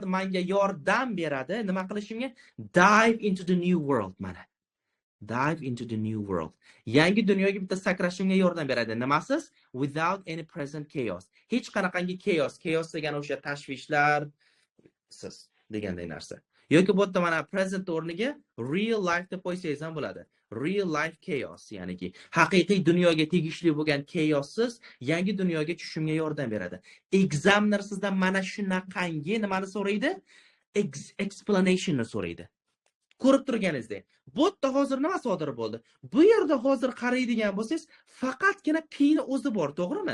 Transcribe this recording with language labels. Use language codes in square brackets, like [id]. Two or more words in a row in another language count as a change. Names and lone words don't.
[uz] Menga yordam beradi, nima qilishimga? [en] Dive into the new world. Mana dive into the new world. [uz] Yangi dunyoga bitta sakrashimga yordam beradi. Nimasiz? [en] Without any present chaos. [uz] Hech qanaqangi chaos degani o'sha tashvishlar siz deganday narsa. Yoki bu yerda mana present o'rniga [en] real life [uz] deb qo'ysangiz ham bo'ladi. [en] Real life chaos, [uz] ya'niki haqiqiy dunyoga tegishli bo'lgan chaossiz yangi dunyoga tushishimga yordam beradi. Examiner sizdan mana shunaqangi nimani so'raydi? Explanationni so'raydi. Ko'rib turganingizdek, bu yerda hozir nima sodir bo'ldi? Bu yerda hozir qaraydigan bo'lsangiz, faqatgina p ni o'zi bor, to'g'rimi?